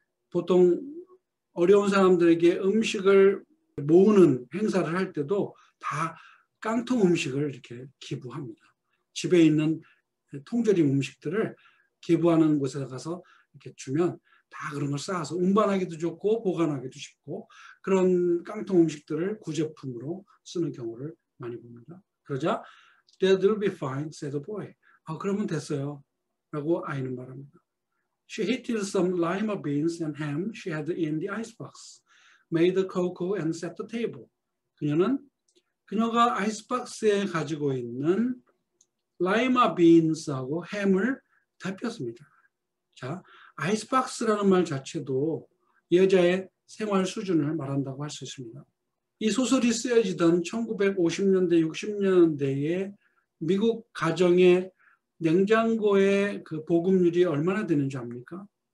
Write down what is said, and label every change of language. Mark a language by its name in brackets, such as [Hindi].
[Korean] 보통 어려운 사람들에게 음식을 모으는 행사를 할 때도 다 깡통 음식을 이렇게 기부합니다. 집에 있는 통조림 음식들을 기부하는 곳에 가서 이렇게 주면 다 그런 걸 쌓아서 운반하기도 좋고 보관하기도 쉽고 그런 깡통 음식들을 구제품으로 쓰는 경우를 많이 봅니다. 그러자 [English] That will be fine, said the boy. [Korean] 그러면 됐어요. 라고 아이는 말합니다. [English] She heated some lima beans and ham she had in the icebox, made the cocoa and set the table. [Korean] 그녀가 아이스박스에 가지고 있는 라이마 빈스하고 햄을 데폈습니다. 자, 아이스박스라는 말 자체도 여자의 생활 수준을 말한다고 할 수 있습니다. 이 소설이 쓰여지던 1950년대, 60년대에 미국 가정의 냉장고의 그 보급률이 얼마나 되는지 압니까?